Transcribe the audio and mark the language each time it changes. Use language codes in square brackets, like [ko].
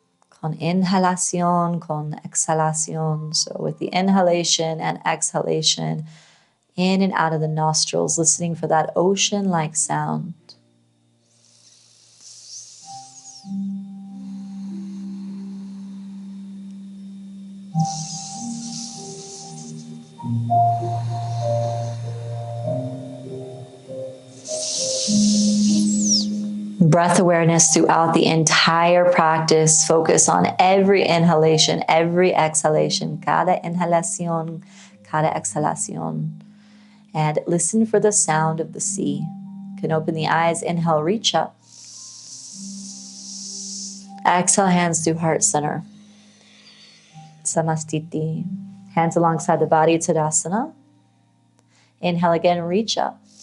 [es] Con inhalación, con exhalación. [en] So with the inhalation and exhalation, in and out of the nostrils, listening for that ocean-like sound. Breath awareness throughout the entire practice. Focus on every inhalation, every exhalation. [es] Cada inhalación, cada exhalación. [en] And listen for the sound of the sea. You can open the eyes. Inhale, reach up. Exhale, hands through heart center. Samastiti. Hands alongside the body, Tadasana. Inhale again, reach up.